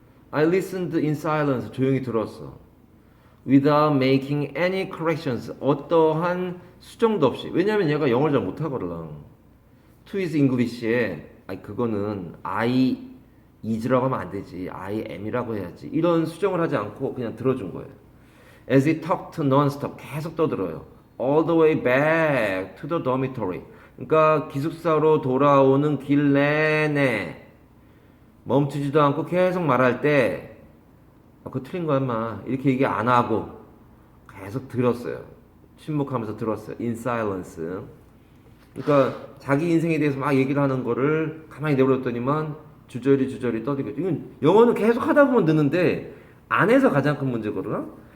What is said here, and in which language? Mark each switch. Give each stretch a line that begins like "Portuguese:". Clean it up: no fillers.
English: I listened in silence.
Korean: 조용히 들었어.
English: Without making any corrections.
Korean: 어떠한 수정도 없이. 왜냐면 얘가 영어를 잘 못하거든.
English: To his English
Korean: 에 그거는
English: I is
Korean: 라고 하면 안 되지. I am이라고 해야지. 이런 수정을 하지 않고 그냥 들어준 거예요.
English: As he talked non-stop.
Korean: 계속 떠들어요.
English: All the way back to the dormitory.
Korean: 그러니까 기숙사로 돌아오는 길 내내 멈추지도 않고 계속 말할 때 그거 틀린 거야 인마 이렇게 얘기 안 하고 계속 들었어요. 침묵하면서 들었어요.
English: In silence.
Korean: 그러니까 자기 인생에 대해서 막 얘기를 하는 거를 가만히 내버렸더니만 주저리 떠들고 이건 영어는 계속 하다 보면 느는데 안 해서 가장 큰 문제거든요.